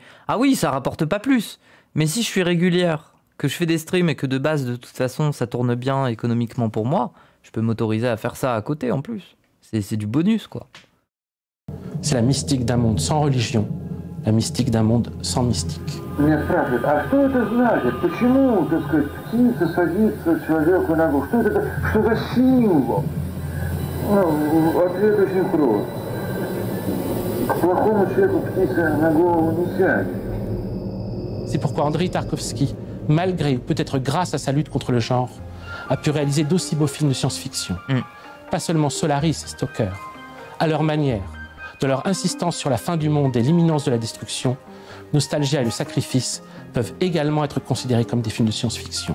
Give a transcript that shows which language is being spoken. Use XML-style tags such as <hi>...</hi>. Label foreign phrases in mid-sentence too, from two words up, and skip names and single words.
<fr>Ah oui, ça rapporte pas plus. Mais si je suis régulière, que je fais des streams et que de base, de toute façon, ça tourne bien économiquement pour moi, je peux m'autoriser à faire ça à côté en plus. C'est du bonus, quoi. C'est la mystique d'un monde sans religion, la mystique d'un monde sans mystique.</fr> <ru>Меня спрашивают, а что это значит? Почему, так сказать, птица садится человеку на голову? Что это за символ? Ну, ответ очень прост. К плохому человеку птица на голову не сядет.</ru> <fr>C'est pourquoi Andrei Tarkovsky, malgré ou peut-être grâce à sa lutte contre le genre, a pu réaliser d'aussi beaux films de science-fiction. Pas seulement Solaris et Stalker. À leur manière, de leur insistance sur la fin du monde et l'imminence de la destruction, Nostalgia et Le Sacrifice peuvent également être considérés comme des films de science-fiction.</fr>